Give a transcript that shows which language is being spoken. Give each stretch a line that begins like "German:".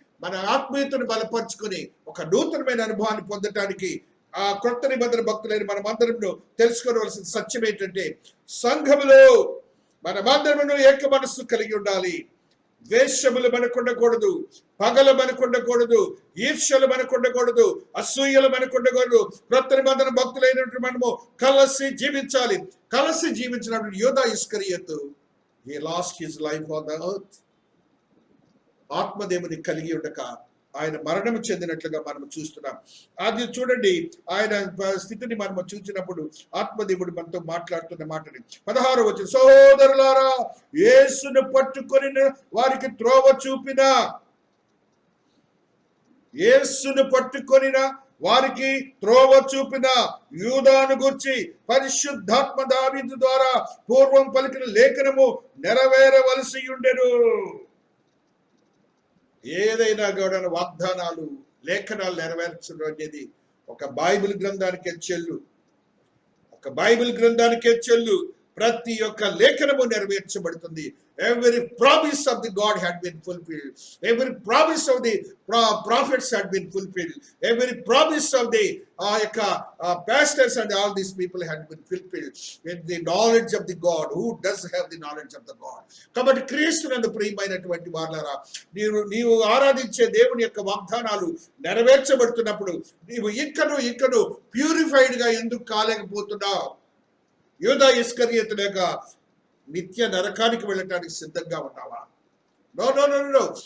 Telugu: మన ఆత్మీయతను బలపరుచుకొని ఒక నూతనమైన అనుభవాన్ని పొందటానికి ఆ కొత్త నిబంధన భక్తులైన మనమందరం తెలుసుకోవలసిన సత్యం ఏంటంటే, సంఘములో మనమందరము ఏక మనస్సు కలిగి ఉండాలి. ద్వేషములు మనకుండకూడదు, పగలు మనకుండకూడదు, ఈర్ష్యలు మనకుండకూడదు, అసూయలు మనకుండకూడదు. కొత్త నిబంధన భక్తులైనటువంటి మనము కలిసి జీవించాలి. కలిసి జీవించినప్పుడు యూదా ఇస్కరియోతు
English: he lost his life on the earth.
Telugu: ఆత్మదేవుని కలిగి ఉండక ఆయన మరణము చెందినట్లుగా మనం చూస్తున్నాం. అది చూడండి, ఆయన స్థితిని మనం చూసినప్పుడు ఆత్మదేవుడు మనతో మాట్లాడుతున్న మాటని 16వ వచనం, సహోదరులారా, యేసును పట్టుకొని వారికి త్రోవ చూపిన, యేసును పట్టుకొని వారికి త్రోవ చూపిన యూదాను గూర్చి పరిశుద్ధాత్మ దావీదు ద్వారా పూర్వం పలికిన లేఖనము నెరవేరవలసి ఉండెను. ఏదైనా కూడా వాగ్దానాలు, లేఖనాలు నెరవేర్చడం అనేది ఒక బైబిల్ గ్రంథానికే చెల్లు. ఒక బైబిల్ గ్రంథానికే చెల్లు. ప్రతి ఒక్క లేఖనము నెరవేర్చబడుతుంది.
English: Every promise of the God had been fulfilled. Every promise of the prophets had been fulfilled. Every promise of the pastors and all these people had been fulfilled. In the knowledge of the God, who does have the knowledge of the God?
Telugu: కాబట్టి క్రీస్తునందు ప్రియమైనటువంటి వారలారా, నీవు ఆరాధించే దేవుని యొక్క వాగ్దానాలు నెరవేర్చబడుతున్నప్పుడు నీవు ఇంకను ప్యూరిఫైడ్ గా ఎందుకు కాలేకపోతున్నావు? యూదా ఇస్కరియోతు లేక నిత్య నరకానికి వెళ్ళటానికి సిద్ధంగా ఉన్నావా?
English: No no no no.